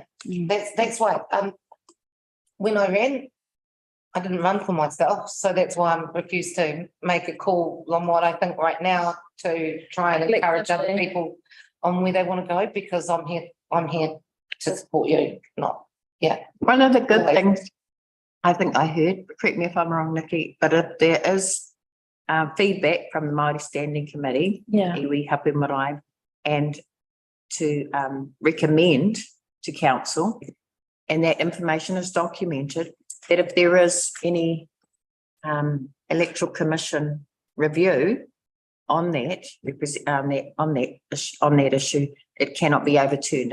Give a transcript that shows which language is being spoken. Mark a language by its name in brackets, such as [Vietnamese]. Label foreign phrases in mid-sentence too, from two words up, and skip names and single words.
[English] That's why when I ran, I didn't run for myself, so that's why I'm refused to make a call on what I think right now to try and encourage other people on where they want to go, because I'm here to support you, not One of the good things I think I heard, correct me if I'm wrong, Nikki, but if there is feedback from the Māori Standing Committee, [Māori] iwi hapu marae, [English] and to recommend to council, and that information is documented, that if there is any electoral commission review on that issue, it cannot be overturned.